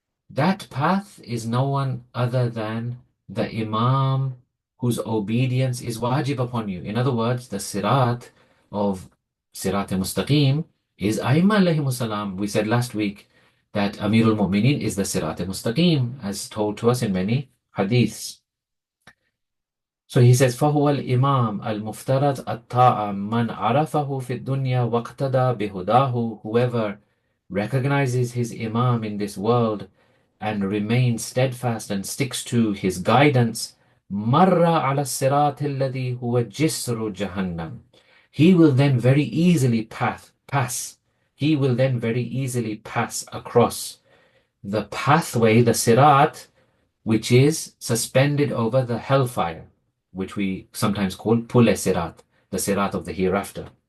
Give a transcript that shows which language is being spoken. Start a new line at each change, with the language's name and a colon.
English: That path is no one other than the Imam whose obedience is wajib upon you. In other words, the Sirat of Sirat-e-Mustaqim is Aimma alayhimus salam. We said last week that Amirul Mu'mineen is the Sirat-e-Mustaqim, as told to us in many hadiths. So he says,
Arabic: فَهُوَ الْإِمَامُ الْمُفْتَرَضْ الطَّاعَةِ مَنْ عَرَفَهُ فِي الدُّنْيَا وَاقْتَدَى بِهُدَاهُ.
English: Whoever recognizes his Imam in this world and remains steadfast and sticks to his guidance,
Arabic: مَرَّ عَلَى الصِّرَاطِ الَّذِي هُوَ جِسْرُ جَهَنَّمْ.
English: He will then very easily pass. He will then very easily pass across the pathway, the Sirat, which is suspended over the hellfire, which we sometimes call Pule Sirat, the Sirat of the hereafter.